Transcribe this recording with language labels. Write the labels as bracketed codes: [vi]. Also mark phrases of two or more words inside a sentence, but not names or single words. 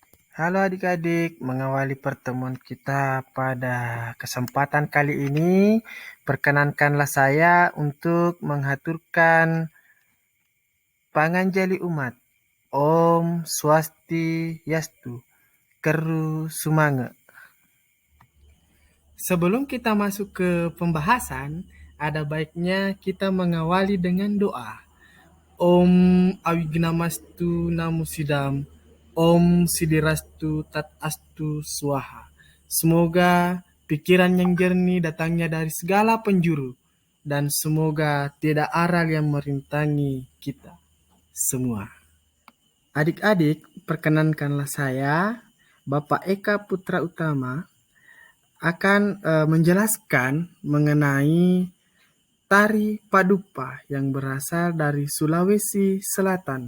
[id] Halo adik-adik, mengawali pertemuan kita pada kesempatan kali ini, perkenankanlah saya untuk menghaturkan panganjali umat. [sa] Om Swastiastu, [bug] Keru Sumange. [id] Sebelum kita masuk ke pembahasan, ada baiknya kita mengawali dengan doa. [sa] Om Awignamastu Namo Sidam. Om Sidirastu Tat Astu Swaha. [id] Semoga pikiran yang jernih datangnya dari segala penjuru. Dan semoga tidak aral yang merintangi kita semua. Adik-adik, perkenankanlah saya, Bapak Eka Putra Utama, akan menjelaskan mengenai tari Padupa yang berasal dari Sulawesi Selatan.